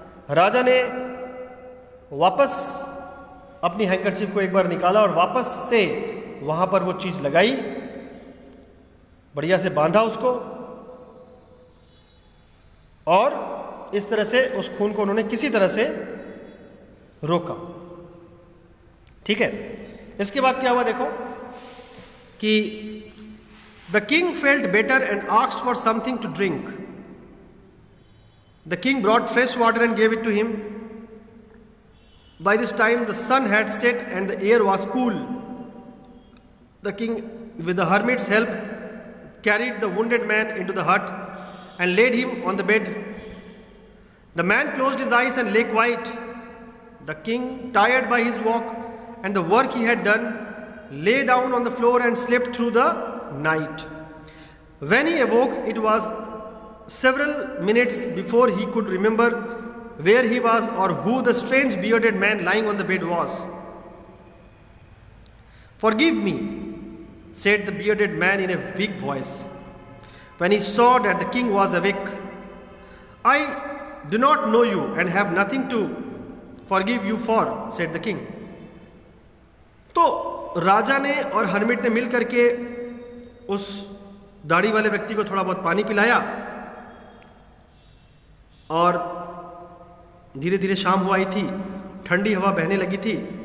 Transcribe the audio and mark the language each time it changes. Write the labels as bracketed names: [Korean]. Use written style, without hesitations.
[Hindi] राजा ने वापस अपनी हैंकरचीफ को एक बार निकाला और वापस से वहां पर वो चीज लगाई, बढ़िया से बांधा उसको और इस तरह से उस खून को उन्होंने किसी तरह से रोका। ठीक है, इसके बाद क्या हुआ देखो कि [English] The king felt better and asked for something to drink. The king brought fresh water and gave it to him. By this time the sun had set and the air was cool. The king, with the hermit's help, carried the wounded man into the hut and laid him on the bed. The man closed his eyes and lay quiet. The king, tired by his walk and the work he had done, lay down on the floor and slept through the night. When he awoke, it was several minutes before he could remember where he was or who the strange bearded man lying on the bed was. "Forgive me," said the bearded man in a weak voice, when he saw that the king was awake. "I do not know you and have nothing to forgive you for," said the king. [Hindi] तो राजा ने और hermit ने मिलकर के उस दाढ़ी वाले व्यक्ति को थोड़ा बहुत पानी पिलाया और धीरे धीरे शाम हुआ आई थी, ठंडी हवा बहने लगी थी।